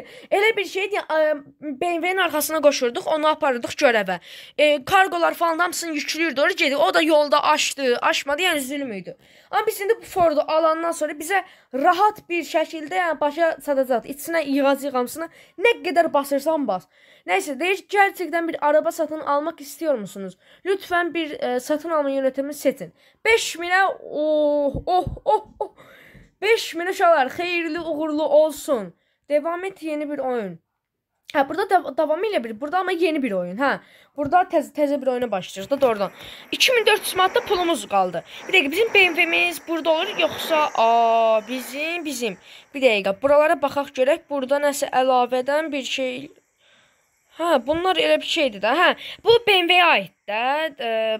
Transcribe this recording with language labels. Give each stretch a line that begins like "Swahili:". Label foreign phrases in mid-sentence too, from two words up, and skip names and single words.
Azerbaijani: Elə bir şeydi, BMW'nin arkasına koşurduq, onu aparırdıq görevə. Kargolar falan hamısını yüklüyürdü, oraya gedik. O da yolda açmadı, yəni zülmüydü. Amma biz indi bu Ford'u alandan sonra bizə rahat bir şəkildə yəni başa çatacaq. İçinə yığacaq hamısını, nə qədər basırsan bas.
Turkish: Neyse, deyir, gerçekten bir araba satın almak istiyor musunuz? Lütfen bir satın alma yönetimi seçin.
Azerbaijani: 5000'ə 5000 uşaqlar, xeyirli uğurlu olsun.
Turkish: Devam et, yeni bir oyun. Ha, burada devam ile bir. Burada ama yeni bir oyun. Ha, burada
Azerbaijani: təzə bir oyuna başlayacağız da doğrudan. 2400 manatda pulumuz qaldı. Bir dəqiqə, bizim BMW'miz burada olur yoxsa bizim. Bir dəqiqə, buralara baxaq görək. Burada nəsə əlavədən bir şey. Ha, bunlar elə bir şeydir də. Hə, bu BMW-yə aid də.